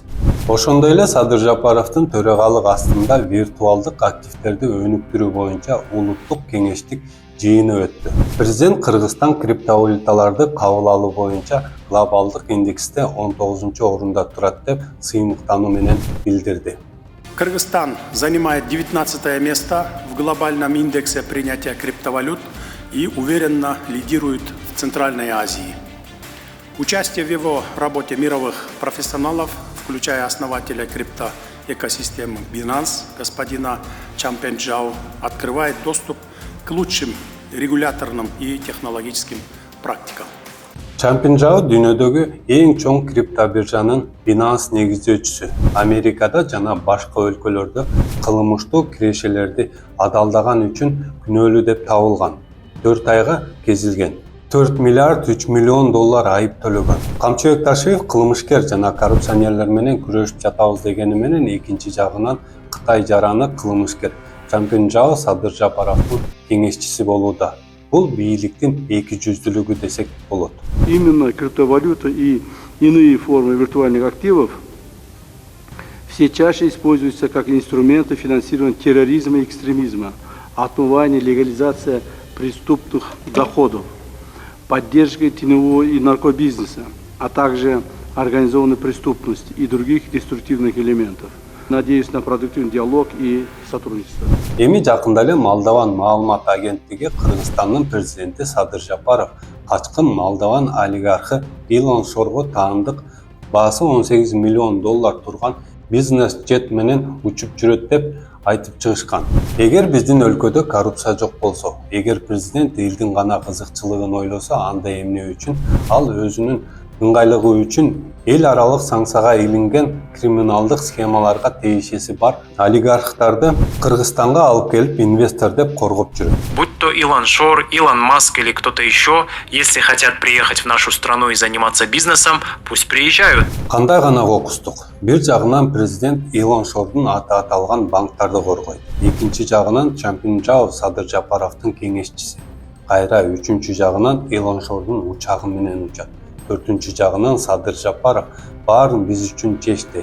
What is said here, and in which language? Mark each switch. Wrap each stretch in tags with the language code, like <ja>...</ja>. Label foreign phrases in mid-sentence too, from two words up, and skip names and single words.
<ky>Ошондой эле Садыр Жапаровдун төрагалык астында виртуалдык активдерди өнүктүрүү боюнча улуттук кеңештик жыйыны өттү. Президент Кыргызстан криптовалюталарды кабыл алуу боюнча глобалдык индексте 19 орунда турат деп сыймыктануу менен билдирди.</ky> <ru>Кыргызстан занимает 19 место в глобальном индексе принятия криптовалют и уверенно лидирует в Центральной Азии. Участие в его работе мировых профессионалов, включая основателя криптоэкосистемы Binance, господина Чампен Чжао, открывает доступ к лучшим регуляторным и технологическим практикам.</ru> <ky>Чампен Чжао дүйнөдөгү эң чоң криптобиржанын Binance негиздөөчүсү. Америкада жана башка өлкөлөрдө кылмыштуу кирешелерди адалдаган үчүн күнөөлүү деп табылган. 4 айга кезилген. 4 миллиард 3 миллион доллар айып төлөгөн. Камчы Бекташев кылмышкер жана коррупционерлер менен күрөшүп жатабыз дегени менен экинчи жагынан Кытай жараны кылмышкер Чампен Чжао Садыр Жапаровдун кеңешчиси болууда. Бул бийликтин эки жүздүүлүгү десек болот.</ky> <ru>Именно криптовалюта и иные формы виртуальных активов все чаще используются как инструменты финансирования терроризма и экстремизма, отмывания, легализация преступных доходов, поддержкой теневого и наркобизнеса, а также организованной преступности и других деструктивных элементов. Надеюсь на продуктивный диалог и сотрудничество.</ru> <ky>Эми жакында эле Молдован маалымат агенттиги Кыргызстандын президенти Садыр Жапаров качкын Молдован олигархы Илон Шорго таандык баасы 18 миллион доллар турган бизнес-джет менен учуп жүрөт деп айтып чыгышкан. Эгер биздин өлкөдө коррупция жок болсо, эгер президент элдин гана кызыкчылыгын ойлосо, анда эмне үчүн ал өзүнүн ыңгайлыгы үчүн эл аралык санкцияга илинген криминалдык схемаларга тиешеси бар олигархтарды Кыргызстанга алып келип инвестор деп коргоп жүрөт.</ky> <ru>Будь то Илон Шор, Илон Маск или кто-то еще, если хотят приехать в нашу страну и заниматься бизнесом, пусть приезжают.</ru> <ky>Кандай гана кокустук. Бир жагынан президент Илон Шордун аты аталган банктарды коргойт. Экинчи жагынан Чампен Чжао Садыр Жапаровдун кеңешчиси. Кайра үчүнчү жагынан Илон Шордун учагы менен учат. 4-чү жагынан Садыр Жапаров баарын биз үчүн чечти.</ky>